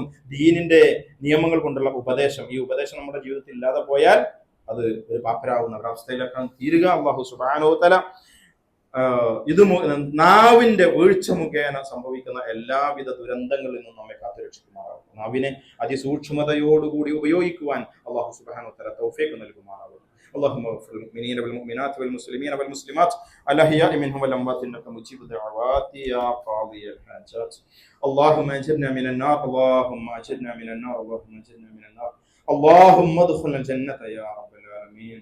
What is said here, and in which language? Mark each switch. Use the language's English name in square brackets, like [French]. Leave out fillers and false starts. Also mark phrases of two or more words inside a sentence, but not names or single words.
[Malayalam] ദീനിന്റെ നിയമങ്ങൾ കൊണ്ടുള്ള ഉപദേശം, ഈ ഉപദേശം നമ്മുടെ ജീവിതത്തിൽ ഇല്ലാതെ പോയാൽ അത് ഒരു പാപ്പരാവുന്ന ഒരവസ്ഥയിലേക്കാണ് തീരുക. [Arabic] الله سبحانه وتعالى [Malayalam] ഇത് നാവിന്റെ വീഴ്ച മുഖേന സംഭവിക്കുന്ന എല്ലാവിധ ദുരന്തങ്ങളിൽ നിന്നും നമ്മെ കാത്തുരക്ഷിക്കുമാറാവും. നാവിനെ അതിസൂക്ഷ്മതയോടുകൂടി ഉപയോഗിക്കുവാൻ [Arabic] الله سبحانه وتعالى [Malayalam] തൗഫീഖ് നൽകുമാറാവും. [Arabic] اللهم اغفر للمؤمنين والمؤمنات والمسلمين والمسلمات الأحياء منهم والأموات إنك مجيب الدعوات يا قاضي الحاجات. اللهم أجرنا من النار، اللهم أجرنا من النار، اللهم أجرنا من النار. اللهم ادخلنا الجنة يا رب العالمين.